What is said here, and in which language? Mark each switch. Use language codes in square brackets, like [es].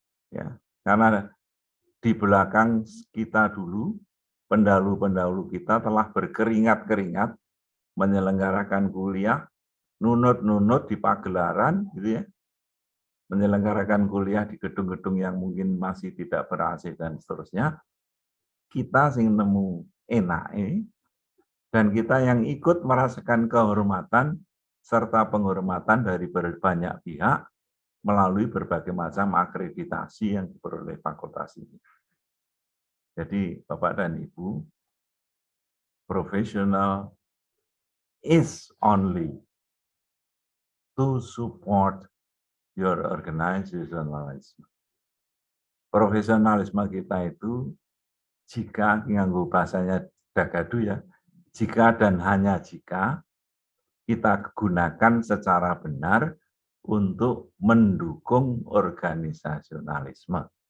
[id] Ya, karena di belakang kita dulu, pendahulu-pendahulu kita telah berkeringat-keringat menyelenggarakan kuliah, nunut-nunut di pagelaran, gitu ya, menyelenggarakan kuliah di gedung-gedung yang mungkin masih tidak ber-AC dan seterusnya. [jv] Kita sing nemu enake, [id] dan kita yang ikut merasakan kehormatan serta penghormatan dari banyak pihak melalui berbagai macam akreditasi yang diperoleh fakultas ini. Jadi Bapak dan Ibu, [en] professional is only to support your organizationalism. [id] Profesionalisme kita itu jika nganggo bahasanya Dagadu ya, jika dan hanya jika kita gunakan secara benar untuk mendukung organisasionalisme.